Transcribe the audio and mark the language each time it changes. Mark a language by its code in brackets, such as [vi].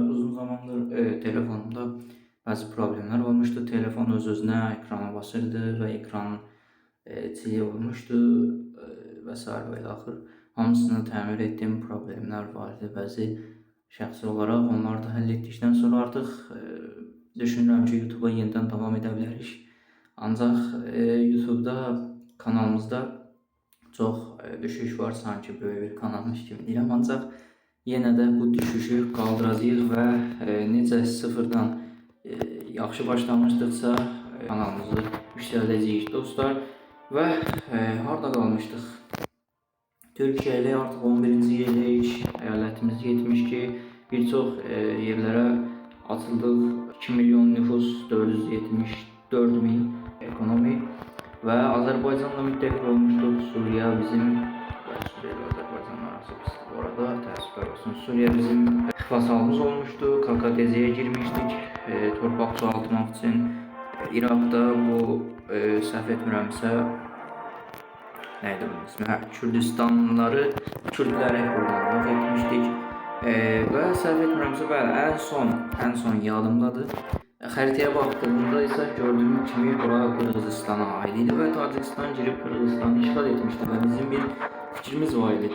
[tr] Uzun zamandır telefonumda bazı problemler olmuştu. [az] Telefon öz-özünə ekrana basırdı ve ekran çiğ olmuştu vesaire ve axır. Hamısını təmir ettiğim problemler vardı. Bəzi şəxsi olaraq onları da həll etdikdən sonra artıq düşünürəm ki, YouTube'a yeniden devam edə bilərik. Ancaq YouTube'da kanalımızda çox düşüş var, sanki böyük bir kanalmış kimi deyirəm. Ancaq yenə də bu düşüşü qaldıracağıq və necə sıfırdan yaxşı başlamışdıqsa kanalımızı yüksəldəcəyik dostlar. Və harda qalmışdıq? [tr] Türkiye ile artık 11. yerdeyiz. [az] Eyalətimiz yetmiş ki, bir çox yerlərə açıldıq. 2 milyon nüfus, 474 bin ekonomi və Azərbaycanla müttəfiq olmuşduq. Suriye bizim Suriye ile Azərbaycan arası pisdir bu arada, təəssüflər olsun. Suriye bizim vasalımız olmuşdu. KKTC'ye girmişdik torpaq çoğaltmaq için. İraqda bu səhv etmirəmsə neydi bunun ismi? Kürdistanlıları, Kürtləri buradan yok etmiştik. Ve səhv etmirəmsə bəli, en son yadımdadır. Xəritəyə baktığımda ise gördüğüm kimi bura Qırğızistana ait idi və Tacikistan girib Qırğızistanı işgal etmişdi və bizim bir fikrimiz var idi.